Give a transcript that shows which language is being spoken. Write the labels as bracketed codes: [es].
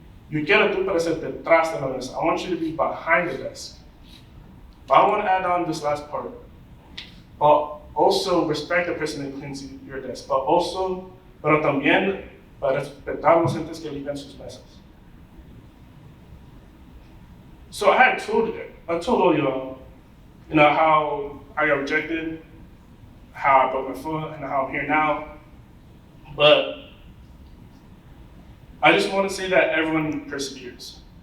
[es] Yo quiero tú para ser detrás de la mesa. [en] I want you to be behind the desk. But I want to add on this last part. But also respect the person that cleans your desk. But also, [es] pero también para respetar los gentes que limpian sus mesas. [en] So I told all y'all, how I got rejected, how I broke my foot, and how I'm here now. But I just want to say that everyone perseveres.